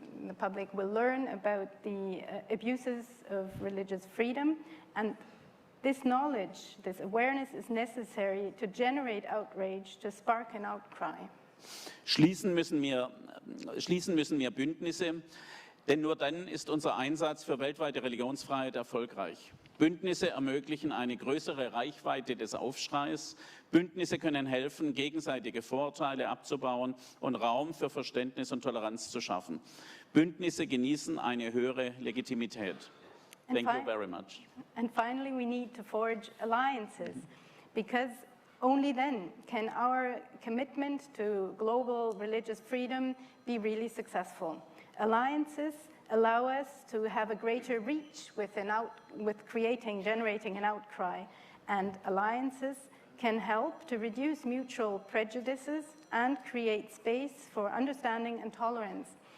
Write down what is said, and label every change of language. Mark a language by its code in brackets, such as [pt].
[en] The public will learn about the abuses of religious freedom, and this knowledge, this awareness is necessary to generate outrage, to spark an outcry. [de] Schließen müssen wir Bündnisse, denn nur dann ist unser Einsatz für weltweite Religionsfreiheit erfolgreich. Bündnisse ermöglichen eine größere Reichweite des Aufschreis. Bündnisse können helfen, gegenseitige Vorurteile abzubauen und Raum für Verständnis und Toleranz zu schaffen. Bündnisse genießen eine höhere Legitimität. [en] Thank you very much. And finally, we need to forge alliances, because only then can our commitment to global religious freedom be really successful. Alliances allow us to have a greater reach with generating an outcry, and alliances can help to reduce mutual prejudices and create space for understanding and tolerance.